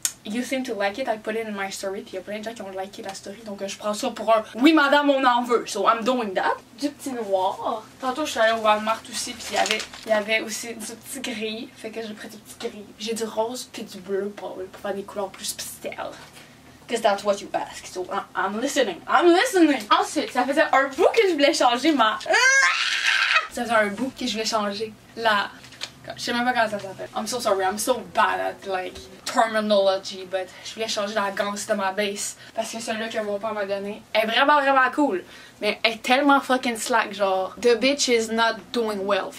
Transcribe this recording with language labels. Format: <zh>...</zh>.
<en>You seem to like it, I put it in my story,</en> <fr>puis il y a plein de gens qui ont liké la story, donc je prends ça pour un oui madame on en veut,</fr> <en>so I'm doing that.</en> <fr>Du petit noir. Tantôt je suis allée au Walmart aussi, puis il y avait aussi du petit gris, fait que j'ai pris du petit gris. J'ai du rose puis du bleu pour faire des couleurs plus pastel.</fr> <en>Because that's what you ask, so I'm listening, I'm listening.</en> <fr>Ensuite, ça faisait un bout que je voulais changer Ça faisait un bout que je voulais changer je sais même pas comment ça s'appelle.</fr> <en>I'm so sorry, I'm so bad at like terminology, but</en> <fr>je voulais changer la ganse de ma base parce que celle-là que mon père m'a donné est vraiment cool, mais elle est tellement</fr> <en>fucking slack,</en> <fr>genre</fr> <en>the bitch is not doing well.</en>